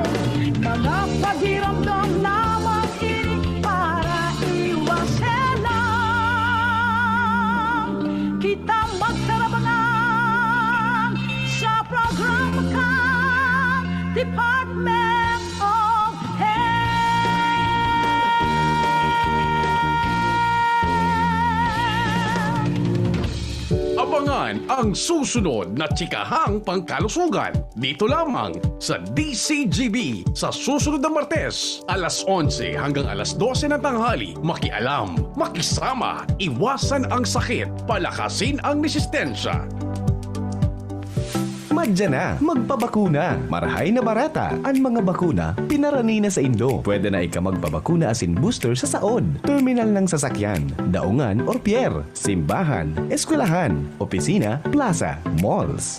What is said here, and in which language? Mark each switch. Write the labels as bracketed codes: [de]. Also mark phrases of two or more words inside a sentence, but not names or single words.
[bik] Mga pagiramdam lamang ini para iwaselang. Kita magtarabangan sa programa ka, [en] Department of [tl] Abangan ang susunod na Chikahang Pangkalusugan dito lamang sa DCGB sa susunod na Martes, alas 11 hanggang alas 12 ng tanghali. Makialam, makisama, iwasan ang sakit, palakasin ang resistensya. [bik] Madya na, magpabakuna. Marahay na barata. Ang mga bakuna, pinarani na sa Indo. Pwede na ika magpabakuna asin booster sa saod, terminal ng sasakyan, daungan or pier, simbahan, eskwelahan, opisina, plaza, malls.